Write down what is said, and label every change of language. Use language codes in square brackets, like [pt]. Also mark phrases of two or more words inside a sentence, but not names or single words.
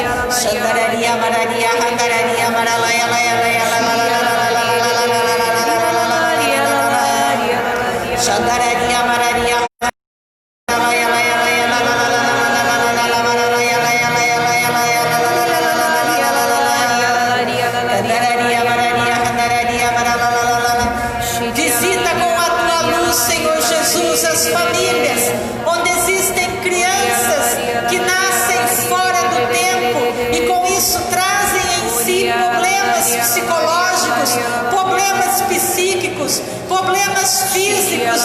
[pt] Xandararia, mararia, handararia, maralaia, laia, laia, Xandararia, mararia, visita com a tua luz, Senhor Jesus, as famílias onde existem crianças que nascem fora do tempo e com isso trazem em si problemas psicológicos, problemas psíquicos, problemas físicos.